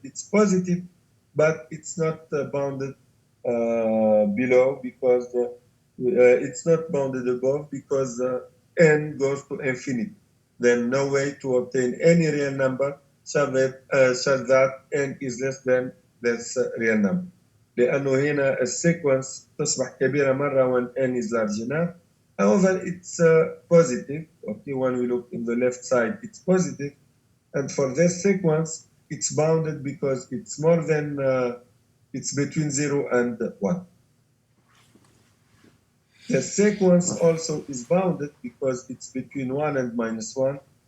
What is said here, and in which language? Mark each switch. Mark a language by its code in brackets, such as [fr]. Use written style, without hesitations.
[en] It's positive, but it's not bounded below because it's not bounded above because n goes to infinity. Then no way to obtain any real number such that n is less than this real number. [ar] لأنه هنا السيكونس تصبح كبيرة مرة [en] when n is large enough. However, it's positive. Okay, when we look in the left side, it's positive. And for this sequence, it's bounded because it's more than, it's between 0 and 1. The sequence also is bounded because it's between 1 and minus 1.